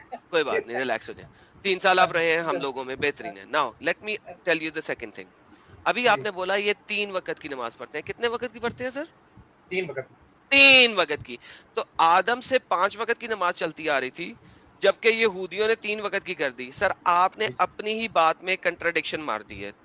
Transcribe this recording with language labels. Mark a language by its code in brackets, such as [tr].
[ur] کوئی بات نہیں, ریلیکس ہو جائیں. 3 سال آپ رہے ہیں ہم لوگوں میں, بہترین ہے. [en] Now let me tell you the second thing. [ur] ابھی آپ نے بولا یہ 3 وقت کی نماز پڑھتے ہیں. کتنے وقت کی پڑھتے ہیں سر؟ 3 وقت کی. تو آدم سے 5 وقت کی نماز چلتی آ رہی تھی, جبکہ یہودیوں نے 3 وقت کی کر دی. سر آپ نے اپنی ہی بات میں کنٹراڈکشن مار دی ہے.